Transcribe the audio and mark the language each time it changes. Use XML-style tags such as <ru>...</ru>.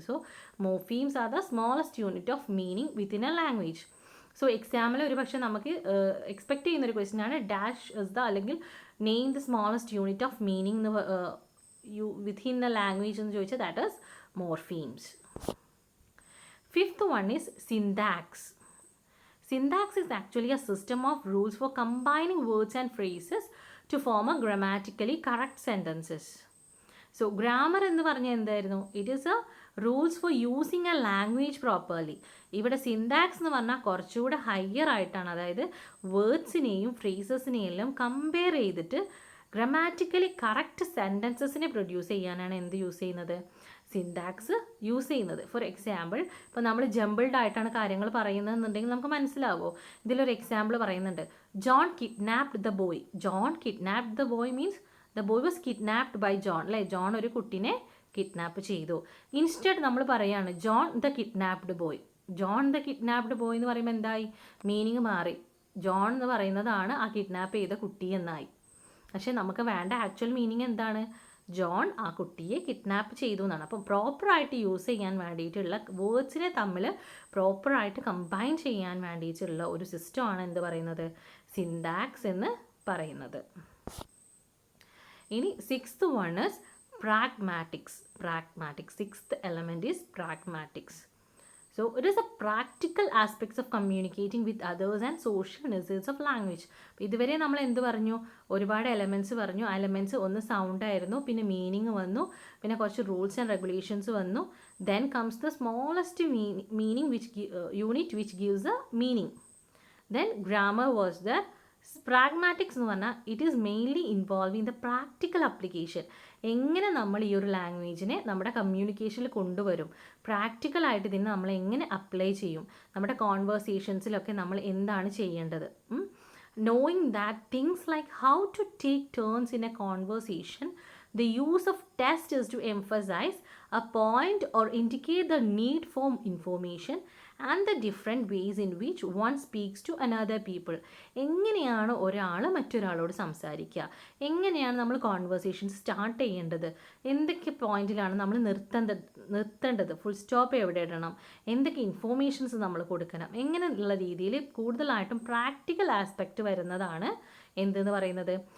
<en>So morphemes are the smallest unit of meaning within a language. So</en> <ml>എക്സാമിൽ ഒരു പക്ഷേ നമുക്ക് എക്സ്പെക്ട് ചെയ്യുന്നൊരു ക്വസ്റ്റ്യൻ ആണ്</ml> <en>dash is the, അല്ലെങ്കിൽ name the smallest unit of meaning within a language</en> <ml>എന്ന് ചോദിച്ചാൽ</ml> <en>That is morphemes. Fifth one is syntax. Syntax is actually a system of rules for combining words and phrases to form a grammatically correct sentences.</en> <ml>So grammar എന്ന് പറഞ്ഞാൽ എന്തായിരുന്നു?</ml> <en>It is a rules for using a language properly.</en> <ml>ഇവിടെ syntax എന്ന് പറഞ്ഞാൽ കുറച്ചുകൂടെ higher ആയിട്ടാണ്, അതായത് വേർഡ്സിനെയും ഫ്രേസസിനെയും എല്ലാം കമ്പയർ ചെയ്തിട്ട് ഗ്രാമാറ്റിക്കലി കറക്റ്റ് സെൻറ്റൻസസിനെ പ്രൊഡ്യൂസ് ചെയ്യാനാണ് എന്ത് യൂസ് ചെയ്യുന്നത്? സിൻടാക്സ് യൂസ് ചെയ്യുന്നത്. ഫോർ എക്സാമ്പിൾ, ഇപ്പോൾ നമ്മൾ ജംബിൾഡ് ആയിട്ടാണ് കാര്യങ്ങൾ പറയുന്നതെന്നുണ്ടെങ്കിൽ നമുക്ക് മനസ്സിലാവോ? ഇതിലൊരു എക്സാമ്പിൾ പറയുന്നുണ്ട്,</ml> <en>John kidnapped the boy. John kidnapped the boy means the boy was kidnapped by John, അല്ലേ?</en> <ml>ജോൺ ഒരു കുട്ടിനെ കിഡ്നാപ്പ് ചെയ്തു. ഇൻസ്റ്റഡ് നമ്മൾ പറയാണ്</ml> <en>John the kidnapped boy.</en> <ml>John the kidnapped boy എന്ന് പറയുമ്പോൾ എന്തായി? മീനിങ് മാറി. ജോൺ എന്ന് പറയുന്നതാണ് ആ കിഡ്നാപ്പ് ചെയ്ത കുട്ടി എന്നായി. പക്ഷേ നമുക്ക് വേണ്ട ആക്ച്വൽ മീനിങ് എന്താണ്? ജോൺ ആ കുട്ടിയെ കിഡ്നാപ്പ് ചെയ്തു എന്നാണ്. അപ്പം പ്രോപ്പറായിട്ട് യൂസ് ചെയ്യാൻ വേണ്ടിയിട്ടുള്ള വേർഡ്സിനെ തമ്മിൽ പ്രോപ്പറായിട്ട് കമ്പൈൻ ചെയ്യാൻ വേണ്ടിയിട്ടുള്ള ഒരു സിസ്റ്റമാണ് എന്ത് പറയുന്നത്? സിൻടാക്സ് എന്ന് പറയുന്നത്. ഇനി</ml> <en>Sixth one is pragmatics. Sixth element is pragmatics. So it is a practical aspects of communicating with others and social necessities of language.</en> <ml>ഇതുവരെ നമ്മൾ എന്ത് പറഞ്ഞു? ഒരുപാട് എലമെൻറ്റ്സ് പറഞ്ഞു. ആ എലമെൻറ്റ്സ് ഒന്ന് സൗണ്ട് ആയിരുന്നു, പിന്നെ മീനിങ് വന്നു, പിന്നെ കുറച്ച് റൂൾസ് ആൻഡ് റെഗുലേഷൻസ് വന്നു.</ml> <en>Then comes the smallest meaning unit which gives a meaning. Then grammar was the pragmatics</en> <ml>എന്ന് പറഞ്ഞാൽ</ml> <en>It is mainly involving the practical application.</en> <ml>എങ്ങനെ നമ്മൾ ഈ ഒരു ലാംഗ്വേജിനെ നമ്മുടെ കമ്മ്യൂണിക്കേഷനിൽ കൊണ്ടുവരും, പ്രാക്ടിക്കലായിട്ട് ഇതിനെ നമ്മൾ എങ്ങനെ അപ്ലൈ ചെയ്യും, നമ്മുടെ കോൺവേഴ്സേഷൻസിലൊക്കെ നമ്മൾ എന്താണ് ചെയ്യേണ്ടത്.</ml> <en>Knowing that things like how to take turns in a conversation, the use of test is to emphasize a point or indicate the need for information and the different ways in which one speaks to another people.</en> <ml>എങ്ങനെയാണ് ഒരാൾ മറ്റൊരാളോട് സംസാരിക്കുക, എങ്ങനെയാണ് നമ്മൾ conversation start ചെയ്യേണ്ടത്, എന്തൊക്കെ പോയിന്റിലാണ് നമ്മൾ നിർത്തേണ്ടത്, full stop എവിടെ ഇടണം, എന്തൊക്കെ ഇൻഫോർമേഷൻസ് നമ്മൾ കൊടുക്കണം, എങ്ങനെയുള്ള രീതിയിൽ കൂടുതലായിട്ടും പ്രാക്ടിക്കൽ ആസ്പെക്റ്റ് വരുന്നതാണ് എന്തെന്ന് പറയുന്നത്?</ml>